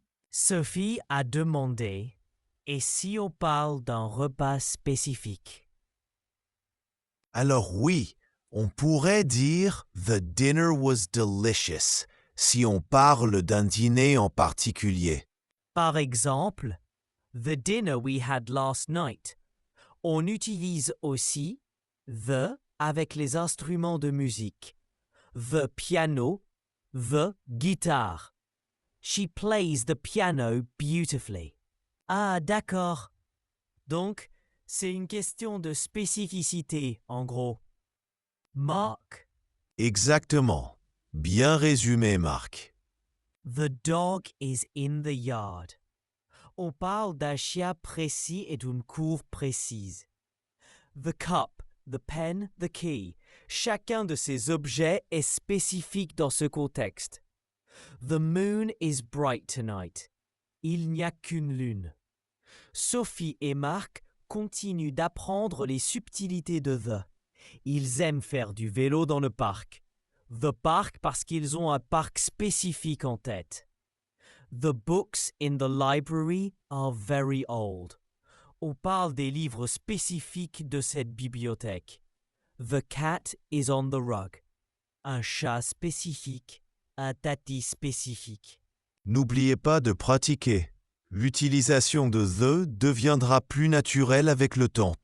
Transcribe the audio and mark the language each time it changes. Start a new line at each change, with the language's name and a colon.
French: Sophie a demandé et si on parle d'un repas spécifique? Alors oui, on pourrait dire
English: The dinner was delicious
French: si on parle d'un dîner en particulier. Par exemple,
English: the dinner we had last night.
French: On utilise aussi the avec les instruments de musique.
English: The piano, the guitar. She plays the piano beautifully.
French: Ah, d'accord. Donc, c'est une question de spécificité, en gros.
English: Mark,
French: Exactement. Bien résumé, Marc.
English: the dog is in the yard.
French: On parle d'un chien précis et d'une cour précise.
English: The cup, the pen, the key.
French: Chacun de ces objets est spécifique dans ce contexte.
English: The moon is bright tonight.
French: Il n'y a qu'une lune. Sophie et Marc continuent d'apprendre les subtilités de the. Ils aiment faire du vélo dans le parc.
English: The park
French: parce qu'ils ont un parc spécifique en tête.
English: The books in the library are very old.
French: On parle des livres spécifiques de cette bibliothèque.
English: The cat is on the rug.
French: Un chat spécifique, un tapis spécifique. N'oubliez pas de pratiquer. L'utilisation de the deviendra plus naturelle avec le temps.